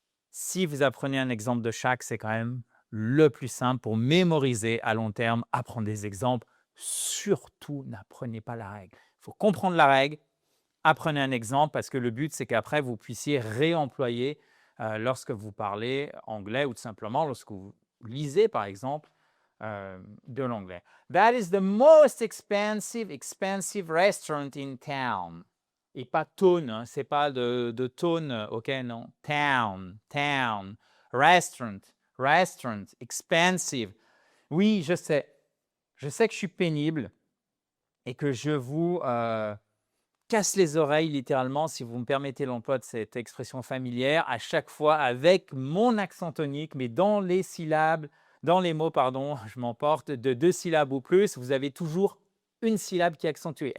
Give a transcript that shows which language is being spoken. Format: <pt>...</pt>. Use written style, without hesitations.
<fr>Si vous apprenez un exemple de chaque, c'est quand même le plus simple pour mémoriser à long terme, apprendre des exemples. Surtout, n'apprenez pas la règle. Il faut comprendre la règle, apprenez un exemple parce que le but, c'est qu'après, vous puissiez réemployer lorsque vous parlez anglais ou tout simplement lorsque vous lisez, par exemple, de l'anglais.</fr> <en>That is the most expensive restaurant in town.</en> <fr>Et pas town, hein, c'est pas de tone, ok, non.</fr> <en>Town, restaurant, expensive.</en> <fr>Oui, je sais que je suis pénible et que je vous casse les oreilles littéralement, si vous me permettez l'emploi de cette expression familière, à chaque fois avec mon accent tonique, mais dans les mots, pardon, je m'emporte, de 2 syllabes ou plus, vous avez toujours une syllabe qui est accentuée.</fr>